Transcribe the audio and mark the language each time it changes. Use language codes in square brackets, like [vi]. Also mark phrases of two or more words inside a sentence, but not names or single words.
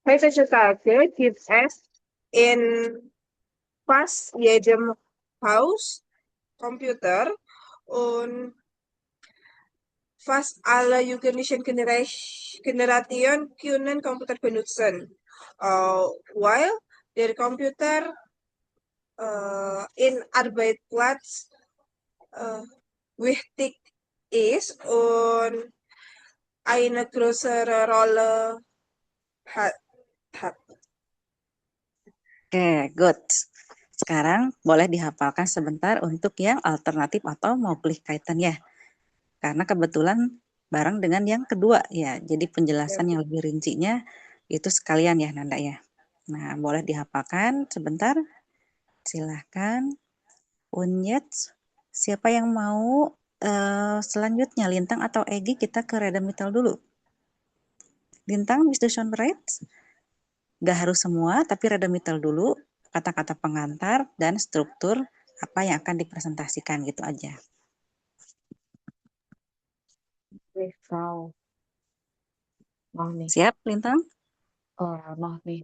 [de] Heutzutage gibt es in fast jedem Haus Computer und fast alle jugendlichen Generation können Computer benutzen. While der Computer in Arbeitsplatz wichtig ist und eine größere Rolle hat. [en] Oke, good. [id] Sekarang boleh dihafalkan sebentar untuk yang alternatif atau mau pilih kaitan ya. Karena kebetulan bareng dengan yang kedua ya. Jadi penjelasan yang lebih rincinya itu sekalian ya Nanda ya. Nah, boleh dihafalkan sebentar. Silahkan. Unyet, siapa yang mau selanjutnya Lintang atau Egi kita ke Redemital dulu. Lintang, [de] bis du schon bereit? [id] Gak harus semua, tapi Redemital dulu, kata-kata pengantar dan struktur apa yang akan dipresentasikan gitu aja. Oke, Frau. Mau nih. Siap, Lintang? Mau nih.